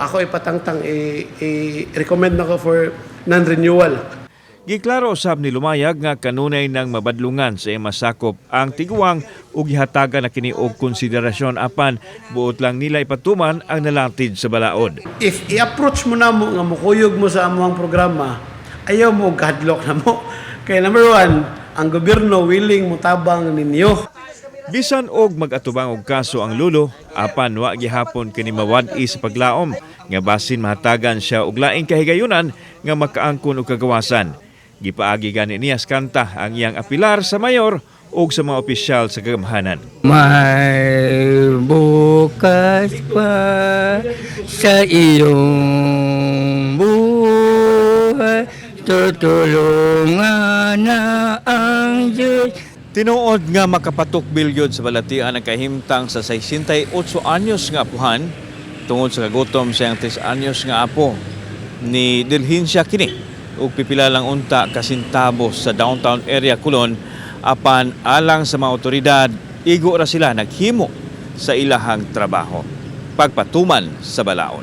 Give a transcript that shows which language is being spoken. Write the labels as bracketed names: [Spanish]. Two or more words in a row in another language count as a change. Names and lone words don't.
[Cebuano] Ako ipatangtang i-recommend na ko for non-renewal. Giklaro usab ni Lumayag nga kanunay nang mabadlungan sa masakop ang tiguang ug gihatagan na kini og konsiderasyon apan buot lang nila ipatuman ang nalatid sa balaod. If i-approach mo na mo nga mukuyog mo sa amuang programa, ayaw mo gadlock na mo. Kaya number 1, ang gobyerno willing mutabang ninyo. Bisan og mag-atubang og kaso ang lulo, apan wa gihapon kini mawad-i sa paglaom nga basin mahatagan siya og laing kahigayunan nga makaangkon og kagawasan. Gipaagi gani niya sa kanta ang iyang apilar sa mayor ug sa mga opisyal sa kagamhanan. [Filipino] May bukas pa sa iyong buhay, tutulungan na ang Diyos. [Cebuano] Tinuod nga makapatok bilyod sa balatian ang kahimtang sa 68 anyos nga apuhan tungod sa kagutom sa 3 anyos nga apo ni Delhin siya kini ug pipila lang unta kasintabo sa downtown area Kulon apan alang sa mga otoridad igo ra sila naghimo sa ilahang trabaho pagpatuman sa balaod.